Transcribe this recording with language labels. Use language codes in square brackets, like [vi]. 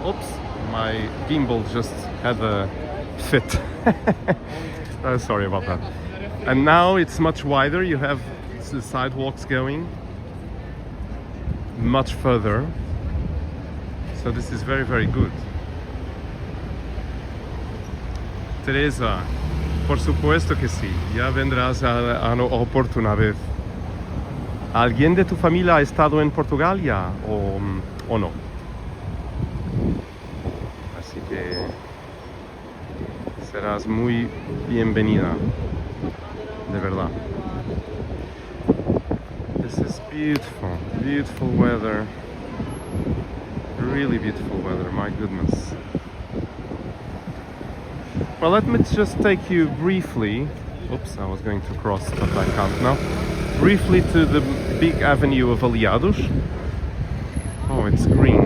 [en] Oops, my gimbal just had a fit. Sorry about that. And now it's much wider. You have the sidewalks going much further. So this is very, very good. [es] Teresa, por supuesto que sí. Ya vendrás a Porto una vez. ¿Alguien de tu familia ha estado en Portugal ya o no? Así que serás muy bienvenida, de verdad. [en] This is beautiful, beautiful weather. Really beautiful weather, my goodness. Well, let me just take you briefly. Oops, I was going to cross, but I can't now. Briefly to the big avenue of Aliados. Oh, it's green.